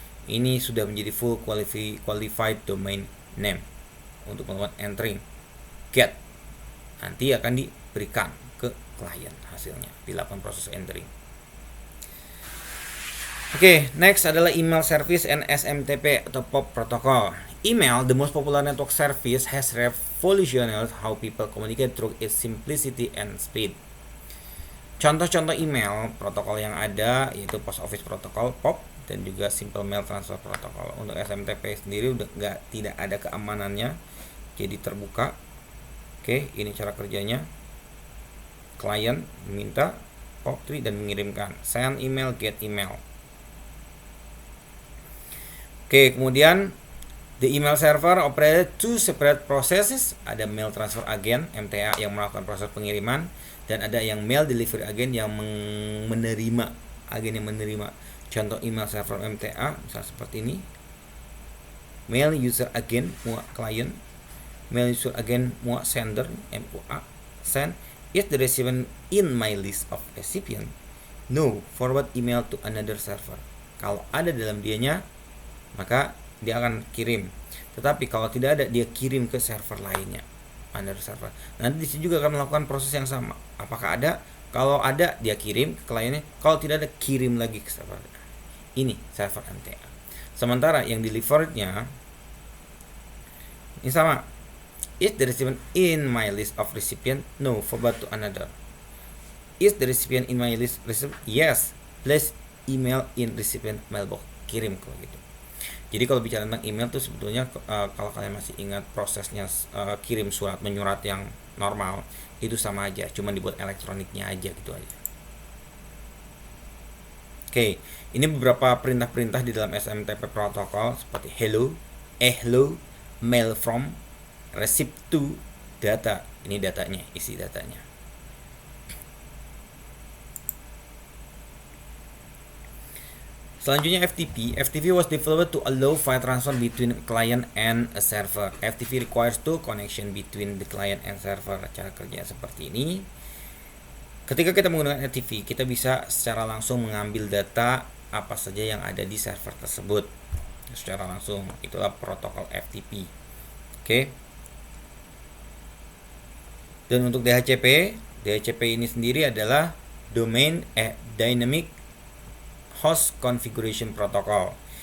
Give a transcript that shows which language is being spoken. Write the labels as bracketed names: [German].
[Indonesian] Ini sudah menjadi full qualified domain name untuk melakukan entering. Get nanti akan diberikan ke klien hasilnya, dilakukan proses entering. [English] Oke, next [Indonesian] adalah [English] email service and SMTP atau POP protocol. Email, the most popular network service, has revolutionized how people communicate through its simplicity and speed. [Indonesian] Contoh-contoh email protokol yang ada yaitu Post Office Protocol (POP) dan juga Simple Mail Transfer Protocol. Untuk SMTP sendiri tidak ada keamanannya, jadi terbuka. Oke, ini cara kerjanya. Klien meminta POP3 dan mengirimkan. [English] Send email, get email. [Indonesian] Oke, kemudian [English] the email server operated two separate processes. [Indonesian] Ada mail transfer agent (MTA) yang melakukan proses pengiriman, dan ada yang mail delivery agent yang menerima, agen yang menerima. Contoh email server MTA misalnya seperti ini. Mail user agent MUA client, mail user agent MUA sender MUA send. [English] Is the recipient in my list of recipient? No, forward email to another server. [Indonesian] Kalau ada dalam dianya, maka dia akan kirim. Tetapi kalau tidak ada, dia kirim ke server lainnya, [English] another server. [Indonesian] Nanti di sini juga akan melakukan proses yang sama. Apakah ada? Kalau ada, dia kirim ke kliennya. Kalau tidak ada, kirim lagi ke server. ini server MTA. Sementara yang deliverednya ini sama. [English] Is the recipient in my list of recipient? No, forward to another. Is the recipient in my list recipient? Yes, please email in recipient mailbox. [Indonesian] Kirim kalau gitu. Jadi kalau bicara tentang email tuh sebetulnya kalau kalian masih ingat prosesnya kirim surat menyurat yang normal itu sama aja, cuma dibuat elektroniknya aja gitu aja. Oke, ini beberapa perintah-perintah di dalam SMTP protokol seperti hello, mail from, receipt to, data. Ini datanya, isi datanya. Selanjutnya FTP. [English] FTP was developed to allow file transfer between client and a server. FTP requires two connection between the client and server. [Indonesian] Cara kerja seperti ini. Ketika kita menggunakan FTP, kita bisa secara langsung mengambil data apa saja yang ada di server tersebut secara langsung. Itulah protokol FTP. Oke. Dan untuk DHCP ini sendiri adalah Dynamic Host Configuration Protocol.